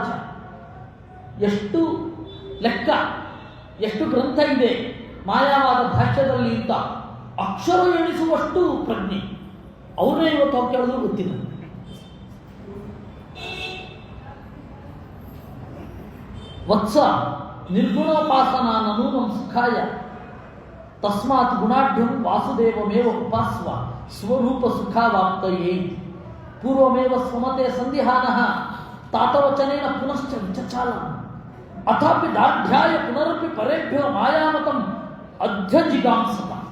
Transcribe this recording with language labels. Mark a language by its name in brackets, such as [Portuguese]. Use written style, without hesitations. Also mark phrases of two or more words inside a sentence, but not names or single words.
[Kannada] ಎಷ್ಟು ಲೆಕ್ಕ, ಎಷ್ಟು ಗ್ರಂಥ ಇದೆ ಮಾಯಾವಾದ ಭಾಷ್ಯದಲ್ಲಿ ಅಂತ ಅಕ್ಷರ ಎಣಿಸುವಷ್ಟು ಪ್ರಜ್ಞೆ. ಅವರೇ ಇವತ್ತು ಹೋಗಿ ಕೇಳಿದ್ರು ಗೊತ್ತಿಲ್ಲ. [Sanskrit] ವತ್ಸ ನಿರ್ಗುಣೋಪಾಸನಾ ನನೂನಂ ಸುಖಾಯ ತಸ್ಮಾತ್ ಗುಣಾಢ್ಯಂ ವಾಸುದೇವಮೇವ ಉಪಾಸ್ವ ಸ್ವರೂಪ ಸುಖಾವಾಪ್ತಯೇ ಪೂರ್ವಮೇವ ಸ್ವಮತೆ ಸಂದಿಹಾನಃ ತಾತವಚನೇನ ಪುನಶ್ಚ ವಿಚಚಾಲ ಅಥಾಪಿ ದಾರ್ಢ್ಯಾಯ ಪುನರಪಿ ಪರೇಭ್ಯೋ ಮಾಯಾಮತಂ ಅಧ್ಯಜಿಗಾಂಸತ